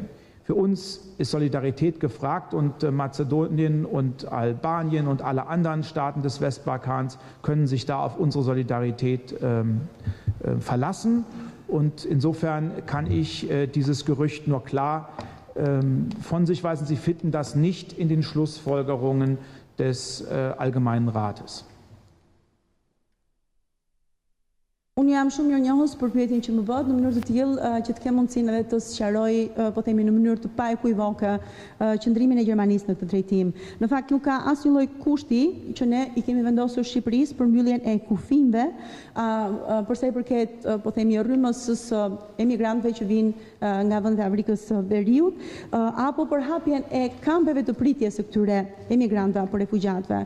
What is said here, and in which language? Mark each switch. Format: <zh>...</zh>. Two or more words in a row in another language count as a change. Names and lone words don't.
<de>Für uns ist Solidarität gefragt und Mazedonien und Albanien und alle anderen Staaten des Westbalkans können sich da auf unsere Solidarität verlassen. Und insofern kann ich dieses Gerücht nur klar von sich weisen. Sie finden das nicht in den Schlussfolgerungen des Allgemeinen Rates.</de> <sq>Unë Unë jam shumë mirënjohës për pyetjen që më bëhet në mënyrë të tillë që të kem mundësinë edhe të sqaroj, po themi në mënyrë të paekuivoke, qëndrimin e Gjermanisë në këtë drejtim. Në fakt nuk ka asnjë lloj kushti që ne i kemi vendosur Shqipërisë për mbylljen e kufijve, për sa i përket, po themi, rrymës së emigrantëve që vinë nga vendet e Afrikës së Veriut, apo për hapjen e kampeve të pritjes së këtyre emigrantëve apo refugjatëve.</sq>